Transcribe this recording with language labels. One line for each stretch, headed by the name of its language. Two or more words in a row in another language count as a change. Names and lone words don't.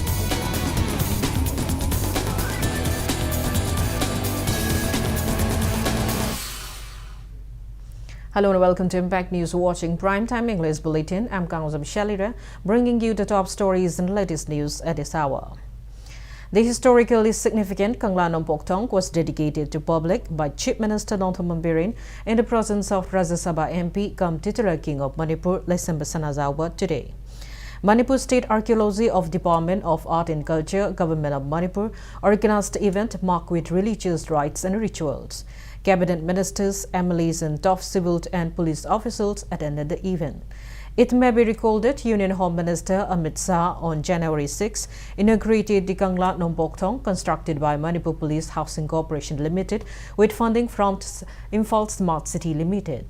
English: Hello and welcome to Impact News, watching Primetime English Bulletin. I'm KANGUJAM SHELLYRA, bringing you the top stories and latest news at this hour. The historically significant Kangla Nompok Thong was dedicated to public by Chief Minister Nonthamam Biren in the presence of Rajya Sabha MP cum titular King of Manipur, Lesemba Sanazawa today. Manipur State Archaeology of Department of Art and Culture, Government of Manipur, organized the event marked with religious rites and rituals. Cabinet ministers, MLAs and top civil and police officials attended the event. It may be recalled that Union Home Minister Amit Shah on January 6 inaugurated the Kangla Nompok Thong constructed by Manipur Police Housing Corporation Limited with funding from Imphal Smart City Limited.